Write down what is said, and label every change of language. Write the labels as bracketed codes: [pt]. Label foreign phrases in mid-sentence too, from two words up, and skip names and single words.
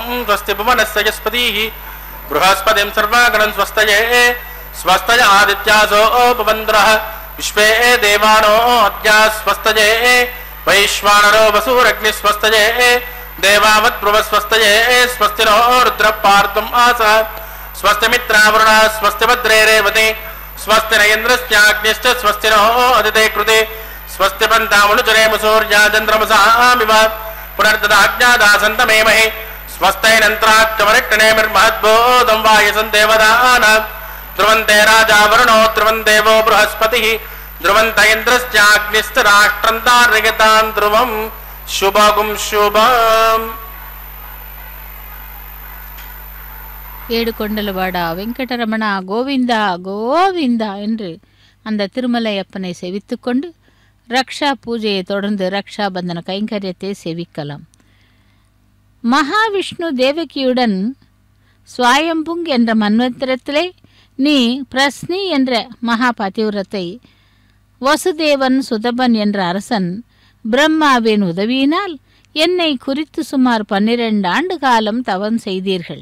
[sa] स्वस्ति भुवनस्य यस्पतिः बृहस्पतिं सर्वागणं स्वस्तये स्वस्तय आदित्यासो भवन्द्रः विश्वे देवानो अद्या स्वस्तये वैश्वानरो वसूरग्नि स्वस्तये देवावद्भ्रुव स्वस्तये स्वस्ति नो रुद्रः पार्तुम् आसः स्वस्ति मित्रावरुणः स्वस्ति भद्रे रेवति स्वस्ति न इन्द्रस्याग्निश्च स्वस्ति नो अदिते कृते स्वस्ति पन्तामनुचरेम सूर्या चन्द्रमसामिव पुनर्ददाज्ञादासन्तमेमहि स्वस्तैरन्त्राक्षमरिक्तनेमिर्महद्बोधं वायसन् देवदानां ध्रुवन्ते राजा वरुणो ध्रुवन् देवो बृहस्पतिः ध्रुवन्त इन्द्रश्चाग्निश्च राष्ट्रं तारयतां ध्रुवं शुभगुं शुभम्. [te] ఏడు కొండలవాడా [ta] வெங்கடரமணா கோவிந்தா கோவிந்தா என்று அந்த திருமலையப்பனை செவித்துக்கொண்டு ரக்ஷா பூஜையை தொடர்ந்து ரக்ஷாபந்தன கைங்கரியத்தை செவிக்கலாம். மகாவிஷ்ணு தேவகியுடன் ஸ்வயம்புங் என்ற மன்வந்திரத்திலே நீ பிரஸ்னி என்ற மகா பதிவிரத்தை வசுதேவன் சுதபன் என்ற அரசன் பிரம்மாவின் உதவியினால் என்னை குறித்து சுமார் 12 ஆண்டு காலம் தவம் செய்தீர்கள்.